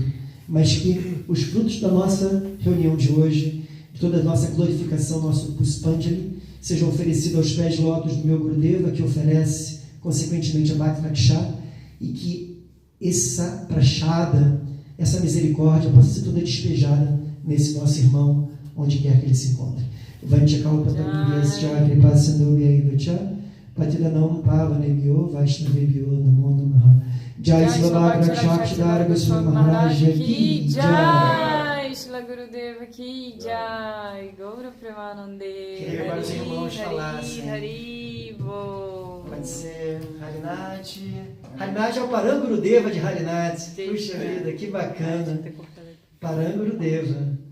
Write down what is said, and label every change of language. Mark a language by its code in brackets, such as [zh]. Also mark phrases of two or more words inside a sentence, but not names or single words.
[pt] Mas que os frutos da nossa reunião de hoje, de toda a nossa glorificação, nosso Puspanjali, sejam oferecidos aos pés lótus do meu Gurudeva, que oferece, consequentemente, a Bhakti Raksha, e que essa prachada, essa misericórdia possa ser toda despejada nesse nosso irmão, onde quer que ele se encontre. [sa] पतितानाम् पावनेभ्यो वैष्णवेभ्यो नमो नमः. [hi] जय श्री भक्ति गोस्वामी महाराज की जय. श्रील गुरुदेव की जय. [bn] গৌর প্রেমানন্দে. [pt] Queria agora os irmãos falassem. Haribo. Pode ser Harinati. Harinati é o Parangurudeva de Harinati. Puxa vida, que bacana. Parangurudeva.